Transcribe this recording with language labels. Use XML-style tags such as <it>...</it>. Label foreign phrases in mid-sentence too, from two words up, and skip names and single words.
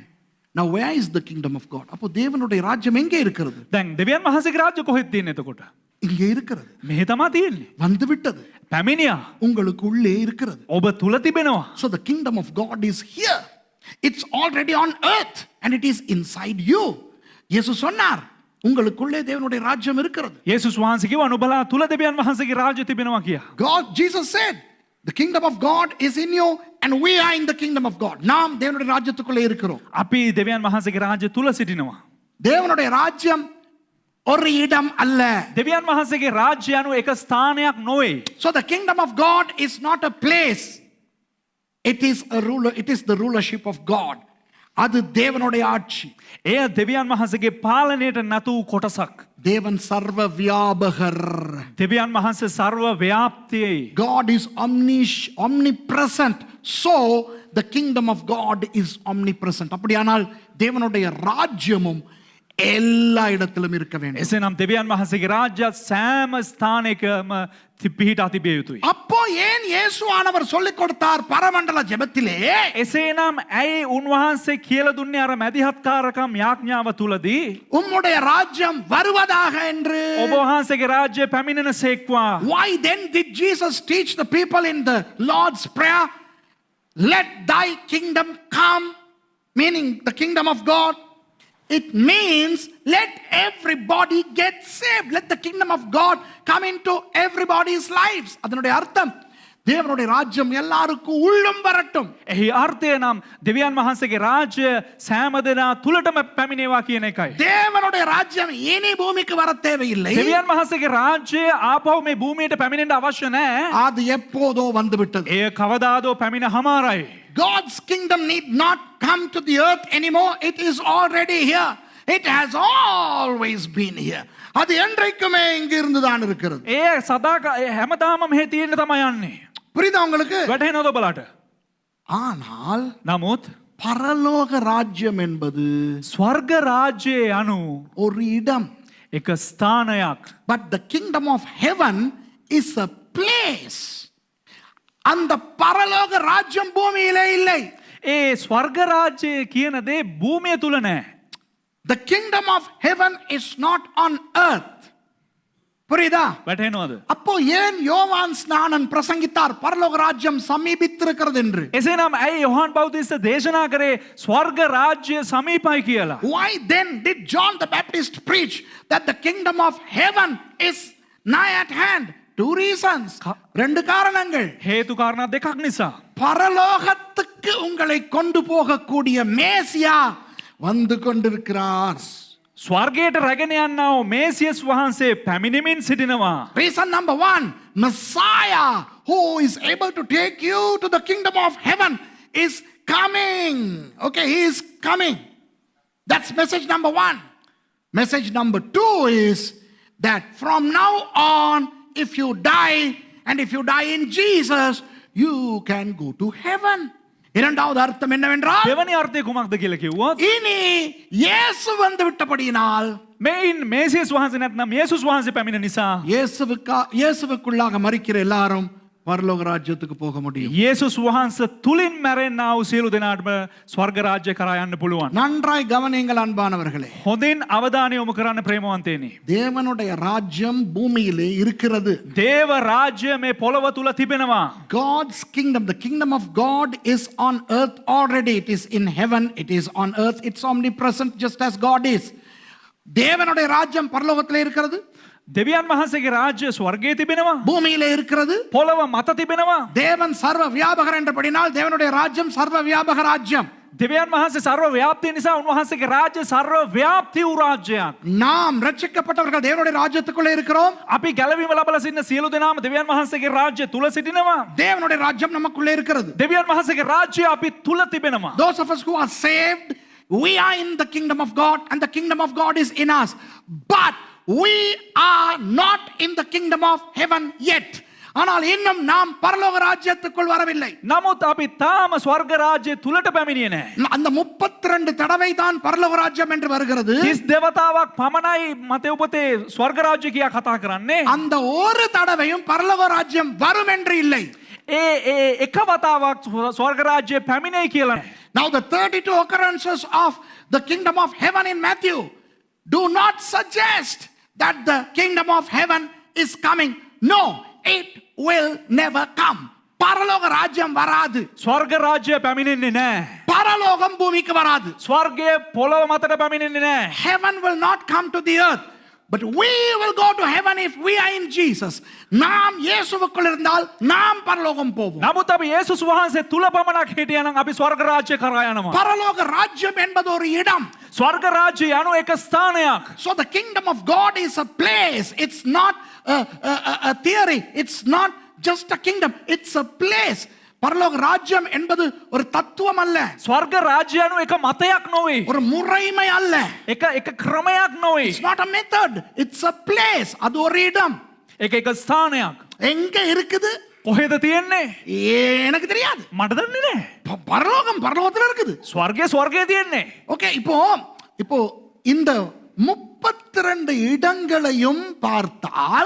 <en>Now where is the kingdom of God?</en> <ta>அப்போ தேவனுடைய ராஜ்யம் எங்கே இருக்கிறது?</ta> <si>දැන් දෙවියන් වහන්සේගේ රාජ්‍ය කොහෙද තියෙන්නේ එතකොට?</si> <ta>இங்கே இருக்கிறது.</ta> <si>මෙහෙ තමයි තියෙන්නේ.</si> <ta>வந்து விட்டது.</ta> <si>පැමිණියා.</si> <ta>உங்களுக்கு உள்ளே இருக்கிறது.</ta> <si>ඔබ තුල තිබෙනවා.</si> <en>So the kingdom of God is here. It's already on earth and it is inside you.</en> <ta>இயேசு சொன்னார் உங்களுக்குள்ளே தேவனுடைய ராஜ்யம் இருக்கிறது.</ta> <si>යේසුස් වහන්සේ කිව්වා නුඹලා තුල දෙවියන් වහන්සේගේ රාජ්‍ය තිබෙනවා කියලා.</si> <en>Jesus said, the kingdom of God is in you and we are in the kingdom of God.</en> <ta>நாம் தேவனுடைய ராஜ்யத்துக்குள்ளே இருக்கிறோம்.</ta> <si>අපි දෙවියන් වහන්සේගේ රාජ්‍ය තුල සිටිනවා.</si> <ta>தேவனுடைய ராஜ்யம் ஒரு இடம் அல்ல.</ta> <si>දෙවියන් වහන්සේගේ රාජ්‍ය අනුව එක ස්ථානයක් නොවේ.</si> <en>So the kingdom of God is not a place. It is a ruler. It is the rulership of God.</en> <ta>அது தேவனுடைய ஆட்சி.</ta> <si>එය දෙවියන් වහන්සේගේ පාලනයට නතු වූ කොටසක්.</si> <ta>தேவன் சர்வ வியாபகர்.</ta> <si>දෙවියන් වහන්සේ ਸਰව ව්‍යාප්තියි.</si> <en>God is omnipresent. So the kingdom of God is omnipresent.</en> <ta>அப்படியானால் தேவனுடைய ராஜ்யமும் எல்லா இடத்திலும் இருக்க வேண்டும்.</ta> <si>එසේනම් දෙවියන් වහන්සේගේ රාජ්‍යය සෑම ස්ථානයකම පිහිටා තිබිය යුතුයි.</si> <ta>அப்போ ஏன் இயேசுவானவர் சொல்லிக் கொடுத்தார் பரமண்டல ஜெபத்திலே?</ta> <si>එසේනම් ඇයි උන්වහන්සේ කියලා දුන්නේ අර මැදිහත්කාරකම් යාඥාව තුලදී</si> <ta>உம்முடைய ராஜ்யம் வருவதாக என்று?</ta> <si>ඔබ වහන්සේගේ රාජ්‍ය පැමිණෙනසේක්වා.</si> <en>Why then did Jesus teach the people in the Lord's Prayer, let thy kingdom come, meaning the kingdom of God? It means let everybody get saved. Let the kingdom of God come into everybody's lives.</en> <ta>அதனுடைய அர்த்தம் தேவனுடைய ராஜ்யம் எல்லாருக்கும் உள்ளும் வரட்டும்.</ta> <si>එහි අර්ථය නම් දෙවියන් වහන්සේගේ රාජ්‍ය සෑම දෙනා තුලටම පැමිණේවා කියන එකයි.</si> <ta>தேவனுடைய ராஜ்யம் இனி பூமிக்கு வர தேவையில்லை.</ta> <si>දෙවියන් වහන්සේගේ රාජ්‍ය ආපහු මේ භූමියට පැමිණෙන්න අවශ්‍ය නැහැ.</si> <ta>அது எப்போதோ வந்து விட்டது.</ta> <si>එය කවදාදෝ පැමිණ හමාරයි.</si> <en>God's kingdom need not come to the earth anymore. It is already here. It has always been here.</en> <ta>அது என்றைக்குமே இங்க இருந்து தான் இருக்கிறது.</ta> <si>ඒ සදා හැමදාම මෙහෙ තියෙන්න තමයි යන්නේ.</si> <ta>புரியுதா உங்களுக்கு?</ta> <si>වැටහෙනවද ඔබලාට?</si> <ta>ஆனால்</ta> <si>නමුත්</si> <ta>பரலோக ராஜ்யம் என்பது</ta> <si>ස්වර්ග රාජ්‍යයේ අනු</si> <ta>ஒரு இடம்.</ta> <si>එක ස්ථානයක්.</si> <en>But the kingdom of heaven is a place.</en> <ta>அந்த பரலோக ராஜ்யம் பூமியிலே இல்லை.</ta> <si>ඒ ස්වර්ග රාජ්‍යය කියන දේ භූමිය තුල නැහැ.</si> <en>The kingdom of heaven is not on earth.</en> <ta>புரியுதா?</ta> <si>වැටහෙනවද?</si> <ta>அப்போ ஏன் யோவான் ஸ்நானன் பிரசங்கித்தார் பரலோக ராஜ்யம் சமீபித்திருக்கிறது என்று?</ta> <si>එසේනම් ඇයි යොහාන් බෞතිස්ත දේශනා කරේ ස්වර්ග රාජ්‍ය සමීපයි කියලා?</si> <en>Why then did John the Baptist preach that the kingdom of heaven is nigh at hand? Two reasons.</en> <ta>ரெண்டு காரணங்கள்.</ta> <si>හේතු කාරණා දෙකක් නිසා.</si> <ta>பரலோகத்துக்கு உங்களை கொண்டு போகக்கூடிய மேசியா வந்து கொண்டிருக்கிறார்.</ta> <si>ස්වර්ගයට රැගෙන යන්නා වූ මේසියස් වහන්සේ පැමිණෙමින් සිටිනවා.</si> <en>Reason number one, Messiah who is able to take you to the kingdom of heaven is coming. Okay, he is coming. That's message number one. Message number two is that from now on, if you die and if you die in Jesus, you can go to heaven.</en> <ta>இரண்டாவது அர்த்தம் என்னவென்றால்</ta> <si>දෙවනි අර්ථය කුමක්ද කියලා කිව්වොත්</si> <ta>இனி இயேசு வந்து விட்டபடியினால்</ta> <si>මේන් මේසියස් වහන්සේ නැත්නම් යේසුස් වහන්සේ පැමිණ නිසා</si> <ta>இயேசுவுக்குள்ளாக மரிக்கிற எல்லாரும் பரலோக ராஜ்யத்துக்கு போக முடியும்.</ta> <si>යේසුස් වහන්සේ තුලින් මැරෙන්නා වූ සියලු දෙනාටම ස්වර්ග රාජ්‍ය කරා යන්න පුළුවන්.</si> <ta>நன்றாய் கவனியுங்கள் அன்பானவர்களே.</ta> <si>හොඳින් අවධානය යොමු කරන්න ප්‍රේමවන්තයනි.</si> <ta>தேவனுடைய ராஜ்யம் பூமியிலே இருக்கிறது.</ta> <si>දේව රාජ්‍ය මේ පොළව තුල තිබෙනවා.</si> <en>God's kingdom, the kingdom of God is on earth already. It is in heaven, it is on earth, it's omnipresent just as God is.</en> <ta>தேவனுடைய ராஜ்யம் பரலோகத்திலே இருக்கிறது.</ta> <si>දෙවියන් වහන්සේගේ රාජ්‍ය ස්වර්ගයේ තිබෙනවා.</si> <ta>பூமியிலே இருக்கிறது.</ta> <si>පොළව මත තිබෙනවා.</si> <ta>தேவன் சர்வ வியாபகர் என்றபடினால் தேவனுடைய ராஜ்யம் சர்வ வியாபக ராஜ்யம்.</ta> <si>දෙවියන් වහන්සේ ਸਰව ව්‍යාප්තිය නිසා උන්වහන්සේගේ රාජ්‍ය ਸਰව ව්‍යාප්ති වූ රාජ්‍යයක්.</si> <ta>நாம் ரட்சிக்கப்பட்டவர்கள் தேவனுடைய ராஜ்யத்துக்குள்ளே இருக்கிறோம்.</ta> <si>අපි ගැලවීම ලබලා සිටින සියලු දෙනාම දෙවියන් වහන්සේගේ රාජ්‍ය තුල සිටිනවා.</si> <ta>தேவனுடைய ராஜ்யம் நமக்குள்ளே இருக்கிறது.</ta> <si>දෙවියන් වහන්සේගේ රාජ්‍ය අපි තුල තිබෙනවා.</si> <en>Those of us who are saved, we are in the kingdom of God and the kingdom of God is in us. But we are not in the kingdom of heaven yet.</en> <ta>ஆனால் இன்னும் நாம் பரலோக ராஜ்யத்துக்குள் வரவில்லை.</ta> <si>නමුත් අපි තාම ස්වර්ග රාජ්‍ය තුලට පැමිණියේ නැහැ.</si> <ta>அந்த 32 தடவை தான் பரலோக ராஜ்யம் என்று வருகிறது.</ta> <si>30 දෙවතාවක් පමණයි මතේ උපතේ ස්වර්ග රාජ්‍ය කියා කතා කරන්නේ.</si> <ta>அந்த ஒரு தடவையும் பரலோக ராஜ்யம் வரும் என்று இல்லை.</ta> <si>ඒ එක වතාවක් ස්වර්ග රාජ්‍ය පැමිණෙයි කියලා.</si> <en>Now the 32 occurrences of the kingdom of heaven in Matthew do not suggest that the kingdom of heaven is coming. No, it will never come.</en> <ta>பரலோக ராஜ்யம் வராது.</ta> <si>ස්වර්ග රාජ්‍ය පැමිණෙන්නේ නැහැ.</si> <ta>பரலோகம் பூமிக்கு வராது.</ta> <si>ස්වර්ගය පොළොව මතට පැමිණෙන්නේ නැහැ.</si> <en>Heaven will not come to the earth, but we will go to heaven if we are in Jesus.</en> <ta>நாம் இயேசுவுக்குள் இருந்தால் நாம் பரலோகம் போவோம்.</ta> <si>නමුත් අපි යේසුස් වහන්සේ තුල පමණක් හිටියනම් අපි ස්වර්ග රාජ්‍ය කරා යනවා.</si> <ta>பரலோக ராஜ்யம் என்பது ஒரு இடம்.</ta> <si>ස්වර්ග රාජ්‍ය යනු එක ස්ථානයක්.</si> <en>So the kingdom of God is a place. It's not a theory. It's not just a kingdom. It's a place.</en> <ta>பரலோக ராஜ்யம் என்பது ஒரு தத்துவம் அல்ல.</ta> <si>ස්වර්ග රාජ්‍ය යනු එක මතයක් නොවේ.</si> <ta>ஒரு முறைமை அல்ல.</ta> <si>එක ක්‍රමයක් නොවේ.</si> <en>It's not a method. It's a place.</en> <ta>அது ஒரு இடம்.</ta> <si>එක ස්ථානයක්.</si> <ta>எங்க இருக்குது?</ta> <si>කොහෙද තියෙන්නේ?</si> <ta>எனக்கு தெரியாது.</ta> <si>මට දන්නේ නැහැ.</si> <ta>பரலோகம் பரலோகத்துல இருக்குது.</ta> <si>ස්වර්ගයේ තියෙන්නේ.</si> <ta>ஓகே, இப்போ இந்த 32 இடங்களையும் பார்த்தால்</ta>